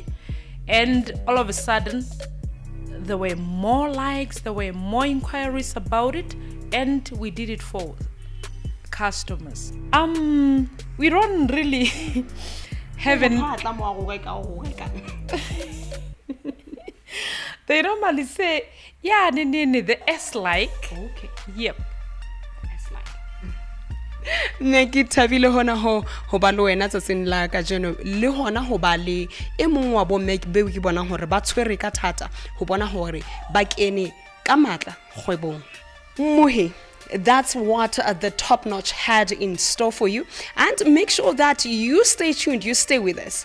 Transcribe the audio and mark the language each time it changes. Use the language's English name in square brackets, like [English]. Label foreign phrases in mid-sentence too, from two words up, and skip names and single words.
[English] And all of a sudden, there were more likes, there were more inquiries about it, and we did it for customers. We don't really have They normally say, yeah, the S-like. Okay. Yep. [Southern Sotho] Ne ke thabile hona ho ba le wena tsatsing la ka jeno le hona ho ba le e mong wa bo make be ke bona hore ba tshwere ka thata ho bona hore ba kene ka matla kgwebong. Muhi, [English] that's what the Top Notch had in store for you, and make sure that you stay tuned, you stay with us.